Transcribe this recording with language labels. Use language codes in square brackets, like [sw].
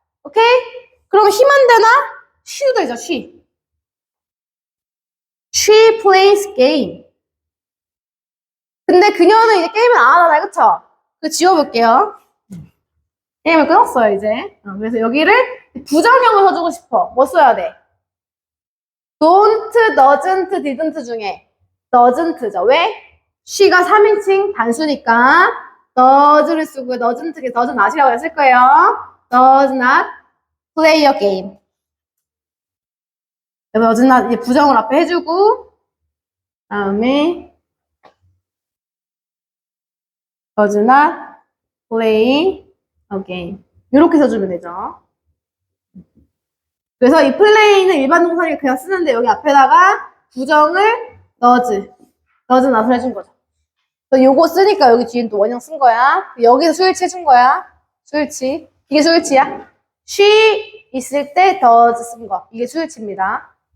[ko] 오케이? 그럼 he만 되나? she도 되죠, she. [en] She plays game. [ko] 근데 그녀는 이제 게임을 안 하잖아요, 그쵸? 지워볼게요. 게임을 끊었어요, 이제. 그래서 여기를 부정형을 써주고 싶어. 뭐 써야 돼? don't, doesn't, didn't 중에 doesn't죠. 왜? she가 3인칭 단수니까 does를 쓰고 doesn't not이라고 했을 거예요. [en] does not play a game. does not 이제 부정을 앞에 해주고 다음에 does not play a game. [ko] 이렇게 써주면 되죠. 그래서 이 play는 일반 동사니까 그냥 쓰는데 여기 앞에다가 부정을 does not을 해준 거죠. 요거 쓰니까 여기 뒤엔 또 원형 쓴 거야. 여기서 수일치 해준 거야. 수일치. 이게 수일치야. she 있을 때 does 쓴 거. 이게 수일치입니다.